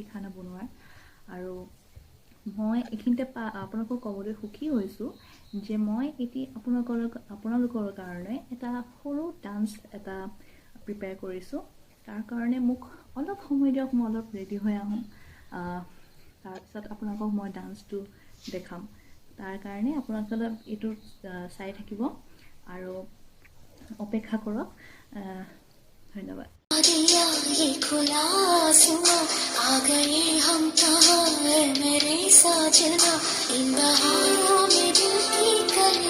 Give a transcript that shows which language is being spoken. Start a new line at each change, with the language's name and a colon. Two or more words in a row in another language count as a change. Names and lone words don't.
Assamese: খানা বনোৱা আৰু মই এখিনতে আপোনালোকক ক'বলৈ সুখী হৈছো যে মই এটি আপোনালোকৰ কাৰণে এটা সৰু ডান্স এটা প্ৰিপেয়াৰ কৰিছো তাৰ কাৰণে মোক অলপ সময় দিয়ক মই অলপ ৰেডি হৈ আহোঁ তাৰপিছত আপোনালোকক মই ডান্সটো দেখাম তাৰ কাৰণে আপোনালোকে এইটো চাই থাকিব আৰু অপেক্ষা কৰক ধন্যবাদ
Hindi: ये खुला आसमां आ गए हम कहाँ है मेरे साजना इन बहारों में दिल की कली